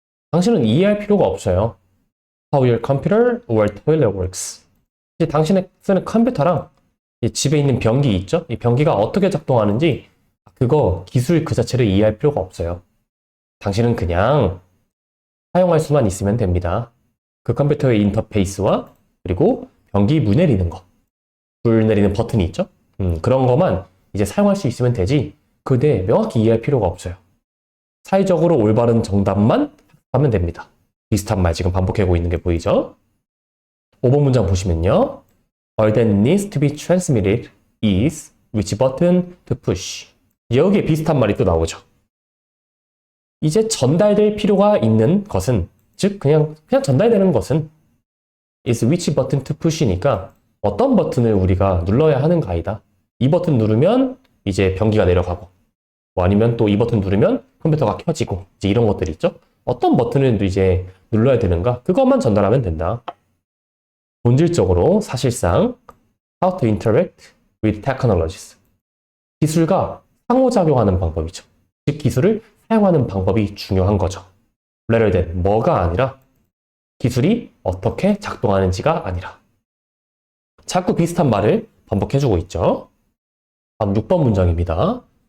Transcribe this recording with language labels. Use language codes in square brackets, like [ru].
[ko] 당신은 이해할 필요가 없어요. [en] How your computer or toilet works. [ko] 이제 당신의 쓰는 컴퓨터랑 집에 있는 변기 있죠? 이 변기가 어떻게 작동하는지 그거 기술 그 자체를 이해할 필요가 없어요. 당신은 그냥 사용할 수만 있으면 됩니다. 그 컴퓨터의 인터페이스와 그리고 변기 물 내리는 거, 물 내리는 버튼이 있죠? 그런 것만 이제 사용할 수 있으면 되지 그에 대해 명확히 이해할 필요가 없어요. 사회적으로 올바른 정답만 하면 됩니다. 비슷한 말 지금 반복하고 있는 게 보이죠? 5번 문장 보시면요. [en] All that needs to be transmitted is which button to push. [ko] 여기에 비슷한 말이 또 나오죠. 이제 전달될 필요가 있는 것은 즉 그냥 전달되는 것은 [en] is which button to push [ko] 니까 어떤 버튼을 우리가 눌러야 하는가이다. 이 버튼 누르면 이제 변기가 내려가고 뭐 아니면 또 이 버튼 누르면 컴퓨터가 켜지고 이제 이런 것들 있죠. 어떤 버튼을 이제 눌러야 되는가 그것만 전달하면 된다. 본질적으로 사실상 [en] how to interact with technologies. [ko] 기술과 상호작용하는 방법이죠. 즉 기술을 사용하는 방법이 중요한 거죠. [en] rather than [ko] 뭐가 아니라 기술이 어떻게 작동하는지가 아니라 자꾸 비슷한 말을 반복해주고 있죠. 다음 6번 문장입니다.